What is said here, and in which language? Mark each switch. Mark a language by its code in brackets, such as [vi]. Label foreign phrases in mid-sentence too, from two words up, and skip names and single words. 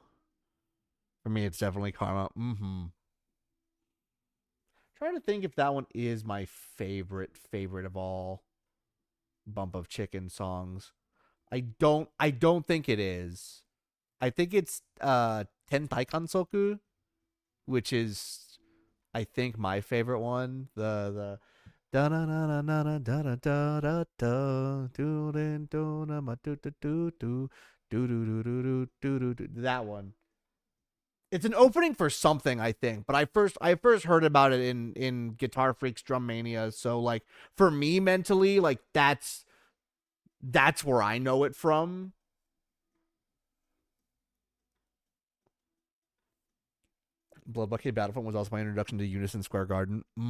[en] For me, it's definitely Karma. Trying to think if that one is my favorite of all Bump of Chicken songs. I don't think it is. I think it's Tentai Kansoku, which is I think my favorite one. The da na na na na da da da da da do do na ma do do do do do do do do do that one. It's an opening for something, I think, but I first heard about it in Guitar Freaks Drum Mania. So like for me mentally, like that's where I know it from. Blood Bucket Battlefront was also my introduction to Unison Square Garden.